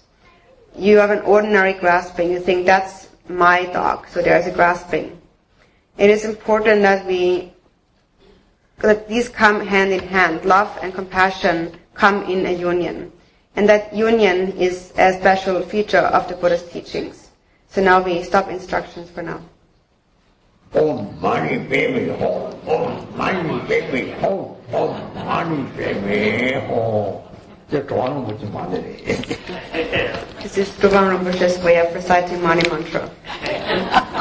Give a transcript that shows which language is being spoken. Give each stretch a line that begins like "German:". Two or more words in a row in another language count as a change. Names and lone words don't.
English: You have an ordinary grasping, you think that's my dog, so there's a grasping. It is important that these come hand in hand. Love and compassion come in a union. And that union is a special feature of the Buddha's teachings. So now we stop instructions for now.
Sanskrit: ॐ मणि पद्मे हूँ, ॐ मणि पद्मे हूँ, ॐ मणि पद्मे हूँ.
Chinese: 这装了不就完了嘞？
English: This is Trungpa Rinpoche's way of reciting Mani Mantra.